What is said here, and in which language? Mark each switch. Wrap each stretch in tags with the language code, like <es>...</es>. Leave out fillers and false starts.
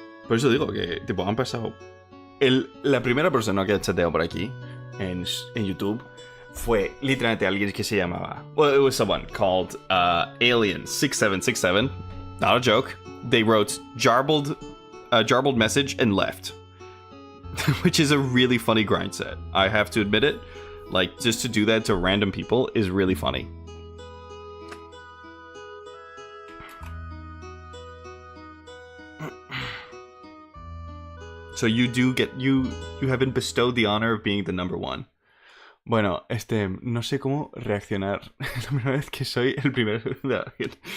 <es>Por eso digo que tipo, han pasado. La primera persona que ha chateado por aquí en YouTube fue literalmente alguien que se llamaba.</es> <en>Well, it was someone called Alien6767. Not a joke. They wrote jarbled message and left. Which is a really funny grind set. I have to admit it. Like, just to do that to random people is really funny. So you do get you have been bestowed the honor of being the number one.</en> <es>Bueno, no sé cómo reaccionar la primera vez que soy el primero de alguien.</es>